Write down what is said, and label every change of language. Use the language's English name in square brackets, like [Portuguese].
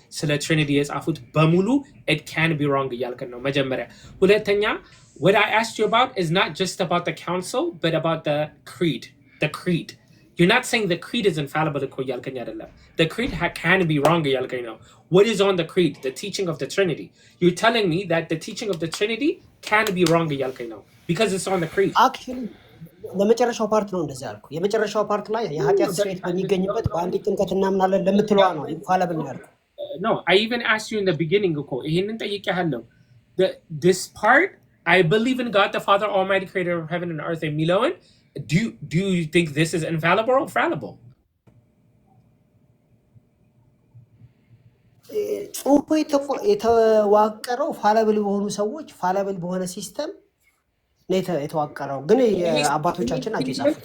[Amharic] ስለ Trinity የጻፉት በሙሉ [English] it can be wrong [Amharic] እያልከን ነው መጀመሪያ። ሁለተኛ [English] what I asked you about is not just about the council but about the creed. The creed. You're not saying the creed is infallible. The creed can be wrong. What is on the creed? The teaching of the Trinity. You're telling me that the teaching of the Trinity can be wrong because it's on the creed. Actually, [Amharic] ለመጨረሻው ፓርት ነው እንደዛ ያልኩ። የመጨረሻው ፓርት ላይ የኃጢአት ስርየት በሚገኝበት በአንድ ጥምቀት እናምናለን ለምትለዋ ነው ኢንፋሊብል ነው ያልኩ። [English] No, I even asked you in the beginning [Amharic] እኮ ይሄንን ጠይቄሃለሁ። [English] This part, I believe in God the Father Almighty, creator of heaven and earth [Amharic] የሚለውን [English] do you think this is infallible or fallible? [Amharic] ጽሁፉ የተዋቀረው ፋለብል በሆኑ ሰዎች ፋለብል በሆነ ሲስተም ነው የተዋቀረው። ግን የአባቶቻችን ናቸው የጻፉት።